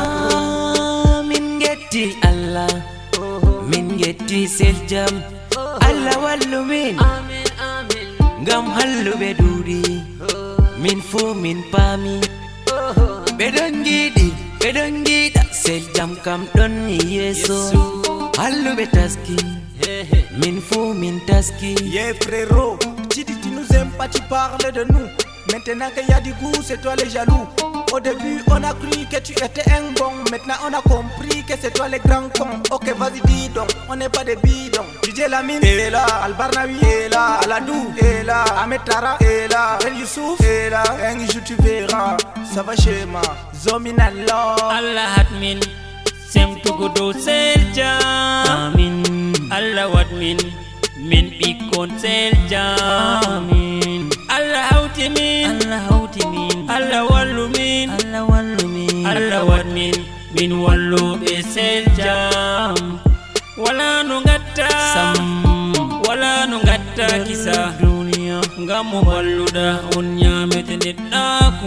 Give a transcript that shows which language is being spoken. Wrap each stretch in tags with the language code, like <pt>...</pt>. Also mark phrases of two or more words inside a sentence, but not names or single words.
<ff>min getti Allah min getti seljam Allah wallu min amen amen ngam hallube dudi min fu min pami be don gida seljam kam don yeso hallube taski min fu min taski.</ff> <fr>Yeah frérot, tu dis tu nous aimes pas, tu parles de nous. Maintenant qu'il y a du goût, c'est toi les jaloux. Au début on a cru que tu étais un bon, maintenant on a compris que c'est toi les grands cons. Ok vas-y dis donc, on n'est pas des bidons. DJ Lamine est là, Albarnawi est là, Aladou est là, Ahmed Tara est là, El Youssouf est là. Un jour tu verras, ça va chez moi, Zominallah.</fr> <ff>Allah admin semtugo do seljam amin Allah wadmin min bikon seljam amin Allah hautimin Allah wallumin Allah wadmin min wallo be seljam wala no gatta kisa duniya ngam balluda on nyamete neddaku</ff>